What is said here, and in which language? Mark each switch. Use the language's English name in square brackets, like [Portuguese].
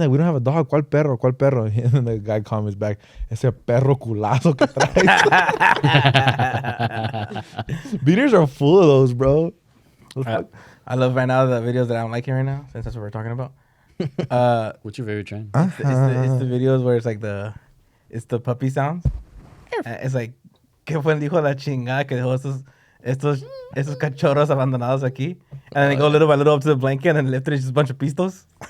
[English] Like we don't have a dog? [Spanish] ¿Cuál perro? ¿Cuál perro?" [English] And then the guy comments back, [Spanish] "Ese perro culazo que traes." [English] Beaters are full of those, bro. I love right now the videos that I'm liking right now, since that's what we're talking about. What's your favorite trend? It's the videos where it's like it's the puppy sounds. It's like, [Spanish] ¿qué fue el hijo de la chingada que dejó esos cachorros abandonados aquí? [English] And then they go little by little up to the blanket and then lift it, it's just a bunch of pistos.